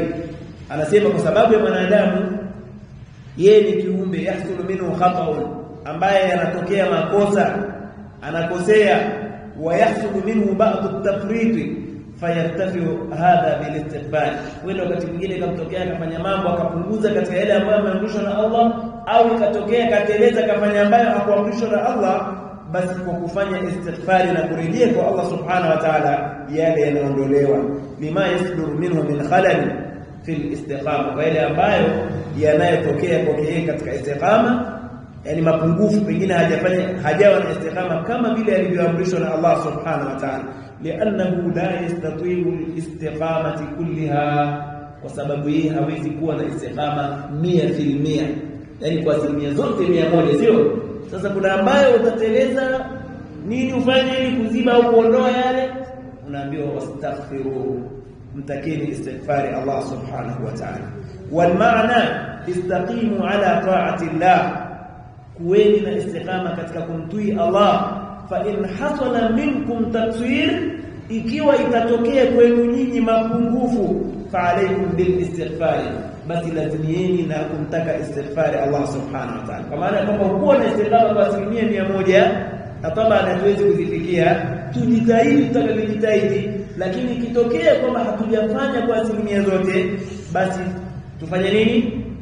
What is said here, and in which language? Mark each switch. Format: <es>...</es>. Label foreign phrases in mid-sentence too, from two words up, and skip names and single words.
<sw>Anasema kwa sababu ya mwanadamu yeye ni kiumbe</sw> <ar>يحصل منه خطأ,</ar> <sw>ambaye yanatokea makosa, anakosea,</sw> <ar>ويحصل منه بعض التفريط فيرتفع هذا بالاستغفار.</ar> <sw>Wala wakati mwingine kamtokea akafanya mambo akapunguza katika yale ambayo ameamrishwa na Allah, au ikatokea kateleza kafanya ambayo hakuamrishwa na Allah, basi kwa kufanya istighfari na kurejea kwa</sw> <ar>الله سبحانه وتعالى</ar> <sw>yale yanaondolewa.</sw> <ar>لما يصدر منه من خلل في الاستقامة,</ar> <sw>kwa yale ambayo yanayotokea kwa yeye katika istiqama, yani mapungufu, pengine hajawa na istiqama kama vile alivyoamrishwa na</sw> <ar>الله سبحانه وتعالى. لأنه لا يستطيع الاستقامة كلها,</ar> <sw>kwa sababu yeye hawezi kuwa na istiqama 100%, yani kwa asilimia zote 100, sio? Sasa kuna ambayo utateleza, nini ufanye ili kuziba au kuondoa yale? Unaambiwa wastaghfiru, mtakeni istighfari</sw> <ar>الله سبحانه وتعالى. والمعنى استقيموا على طاعة الله,</ar> <sw>kuweni na istiqama katika kumtii Allah.</sw> <ar>فإن حصل منكم تقصير,</ar> <sw>ikiwa itatokea kwenu nyinyi mapungufu,</sw> <ar>فعليكم بالاستغفار,</ar> <sw>basi lazimieni na kumtaka istighfar</sw> <ar>الله سبحانه وتعالى.</ar> <sw>Kwa maana kwamba ukiwa na istiqama kwa 100%, na kama hatuwezi kuzifikia, tujitahidi, tutakapojitahidi, lakini ikitokea kwamba hatujafanya kwa 100% zote, basi tufanye nini?</sw>